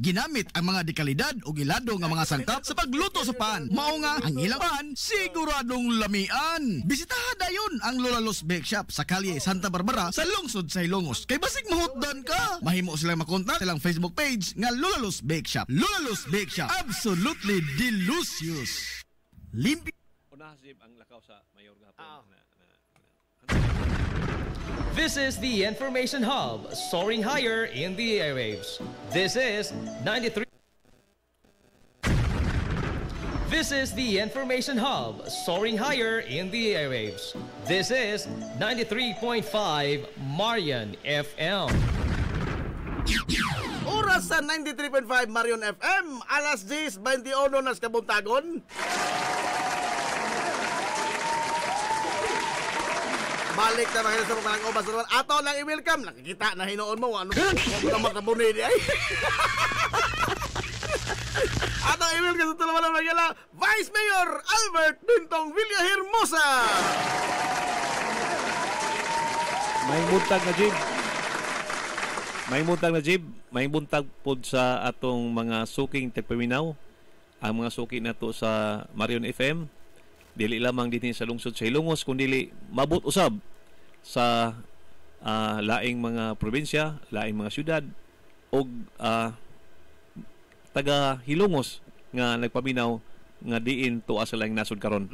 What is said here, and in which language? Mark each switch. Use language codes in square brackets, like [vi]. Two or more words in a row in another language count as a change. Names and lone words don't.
[ceb] Ginamit ang mga dekalidad o gilado nga mga sangkap sa pagluto sa pan. Mao nga ang ilang pan siguradong lamian. Bisitahan na yon ang Lulalus Bake Shop sa kalye Santa Barbara sa lungsod sa Ilongos. Kay basig mahutdan ka, mahimo silang makontak silang Facebook page nga Lulalus Bake Shop. [en] Lulalus Bake Shop, absolutely delicious. [ceb] Limpi. Ang lakaw sa mayor gahapon. [en] This is the Information Hub, soaring higher in the airwaves. This is 93. This is the Information Hub, soaring higher in the airwaves. This is 93.5 Marian FM. [ceb] Oras sa 93.5 Marion FM, alas 10:21 nas kabuntagon. Balik na mga sa mga obas naman. Ato lang i-welcome. Nakikita na hinoon mo. Ano mo naman kabunay di ay. Ato i-welcome sa talaman ng Magala, Vice Mayor Albert Bintong Villahermosa. May buntag na Jib. May buntag pod sa atong mga suking tagpaminaw. Ang mga suki na to sa Marion FM. Dili lamang din sa lungsod sa Ilongos, kundi mabot usab sa laing mga probinsya, laing mga syudad o taga Hilongos nga nagpaminaw nga diin tuwa sa laing nasod karon.